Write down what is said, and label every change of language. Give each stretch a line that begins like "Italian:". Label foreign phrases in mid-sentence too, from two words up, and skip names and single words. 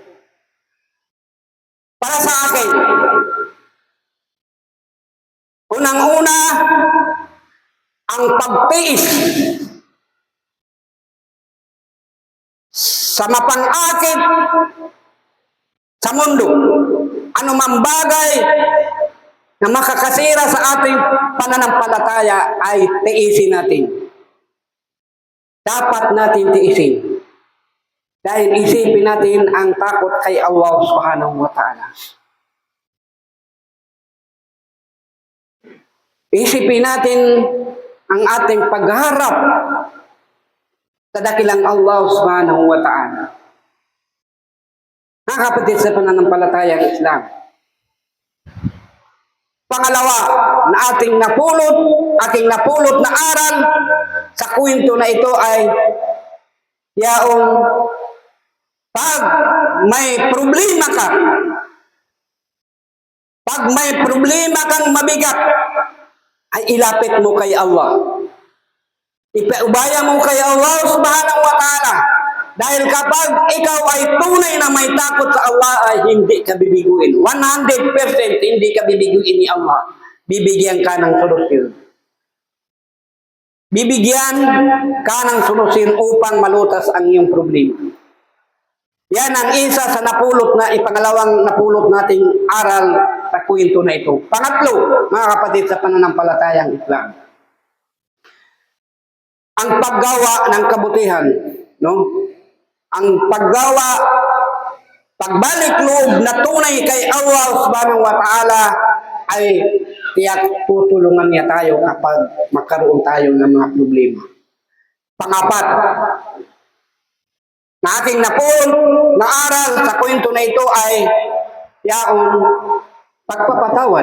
Filipino: Para sa akin, unang-una, ang pagtiis sa mapang-akit sa mundo. Anumang bagay na makakasira sa ating pananampalataya ay tiisin natin. Dapat natin tiisin. Dahil isipin natin ang takot kay Allah
Arabic: سبحانه وتعالى.
Filipino: Isipin natin ang ating pagharap sa dakilang Allah
Arabic: سبحانه وتعالى.
Filipino: Mga kapatid sa pananampalatayang Islam, pangalawa na aking napulot na aral sa kwento na ito ay yaong pag may problema kang mabigat, ay ilapit mo kay Allah. Ipaubaya mo kay Allah
Arabic: سبحانه وتعالى.
Filipino: Dahil kapag ikaw ay tunay na may takot sa Allah, ay hindi ka bibiguin. 100% hindi ka bibiguin ni Allah. Bibigyan ka ng solusyon. Bibigyan ka ng solusyon upang malutas ang iyong problema. Yan ang isa sa pangalawang napulot nating aral sa kwento na ito. Pangatlo, mga kapatid sa pananampalatayang Islam, ang paggawa ng kabutihan, no? Ang pagbalik loob na tunay kay Allah
Arabic: سبحانه وتعالى
Filipino: ay tiyak tutulungan niya tayo kapag magkaroon tayo ng mga problema. Pangapat, na ating napulot na aral sa kwento na ito ay yaong pagpapatawad.